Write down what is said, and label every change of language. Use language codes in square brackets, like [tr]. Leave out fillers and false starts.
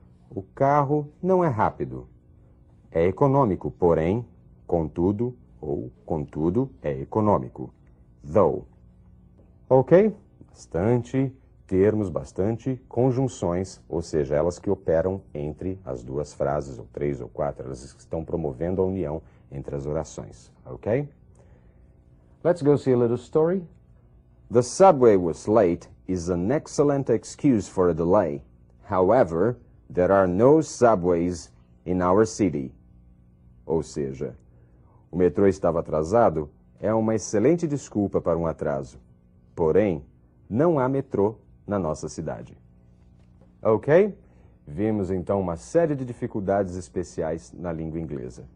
[pt] O carro não é rápido. É econômico, porém, contudo, ou contudo, é econômico. Though. Ok? Bastante termos, bastante conjunções, ou seja, elas que operam entre as duas frases, ou três ou quatro, elas estão promovendo a união entre as orações. Ok? [en] Let's go see a little story. The subway was late is an excellent excuse for a delay. However, there are no subways in our city. [pt] Ou seja, o metrô estava atrasado é uma excelente desculpa para um atraso. Porém, não há metrô na nossa cidade. Ok? Vimos então uma série de dificuldades especiais na língua inglesa.